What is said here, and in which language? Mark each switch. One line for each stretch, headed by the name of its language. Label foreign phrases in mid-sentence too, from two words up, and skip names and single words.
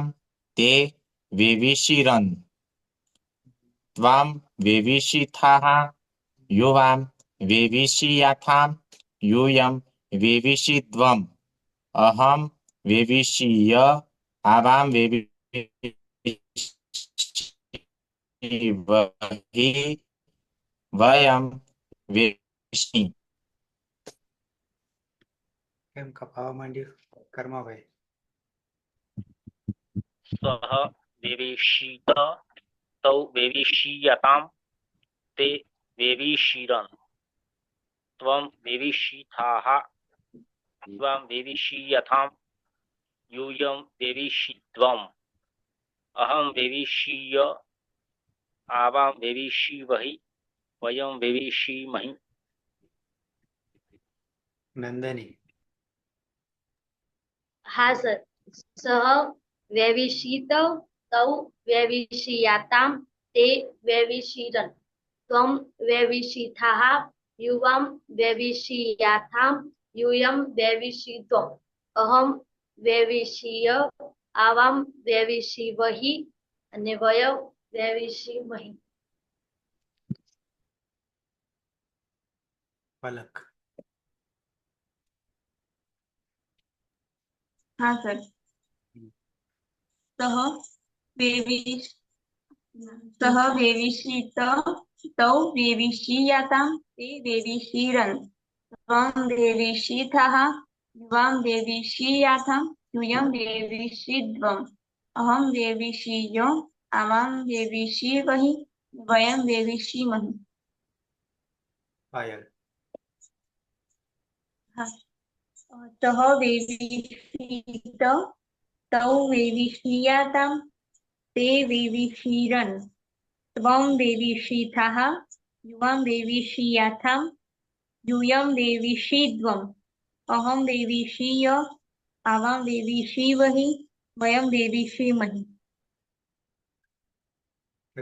Sanskrit: ते वेविषीरन् त्वां वेविषीथाः युवां वेविषीयाथां यूयं वेविषीध्वम् अहं वेविषीय आवां वेविषीवहि वयं वेविषी.
Gujarati: કેમ કપાવા માંડ્યું કર્માભાઈ?
Sanskrit: સહ વેવિષીત તૌ વેવિષીયતામ તે વેવિષીરન ત્વમ વેવિષીથાહ યુવાં વેવિષીયથાં यूयं वेविषीध्वम् अहं वेविषीय आवां वेविषीवहि वयं वेविषीमहि.
Gujarati: નંદની. હા સર.
Sanskrit: સહ વેવિષીત તૌ વેવિષીયાતામ તે વેવિષીરન ત્વમ વેવિષીથાહ યુવાં વેવિષીયાથાં यूयं वेविषीध्वम् अहं वेविषीय आवां वेविषीवहि અને વયં વેવિષીમહિ.
Gujarati: પલક. હા સર.
Sanskrit: સહ વેવિષીત તૌ વેવિષીયાતાં તે વેવિષીરન ત્વં વેવિષીથાહ યુવાં વેવિષીયાથાં यूयं वेविषीध्वम् अहं वेविषीय आवां वेविषीवहि वयं वेविषीमहि.
Gujarati: પાયલ.
Sanskrit: सः वेविषीत तौ वेविषीयातां ते वेविषीरन् त्वं वेविषीथाः युवां वेविषीयाथां यूयं वेविषीध्वम् अहं वेविषीय आवां वेविषीवहि वयं वेविषीमहि.